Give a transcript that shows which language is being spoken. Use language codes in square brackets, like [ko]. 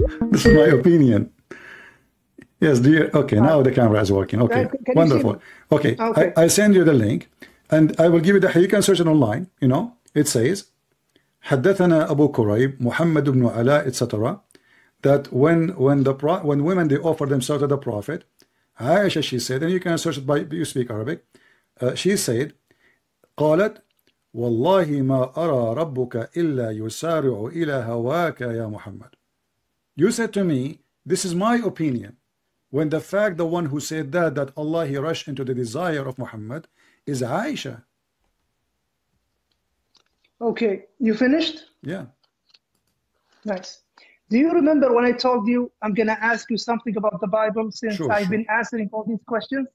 [en] This is my opinion. Yes, dear. Okay, now the camera is working. Okay, can wonderful. Okay, I send you the link, and I will give you the. You can search it online. You know, it says, [ar] حدثنا أبو كريب محمد بن علاء [en] etc. That when women they offer themselves to the Prophet, Aisha, she said, and you can search it by you speak Arabic. She said, [ar] قالت والله ما أرى ربك إلا يسارع إلى هواك يا محمد. [en] You said to me, this is my opinion. When the fact, the one who said that Allah, He rushed into the desire of Muhammad, is Aisha. Okay, you finished? Yeah. Nice. Do you remember when I told you I'm going to ask you something about the Bible since I've been answering all these questions?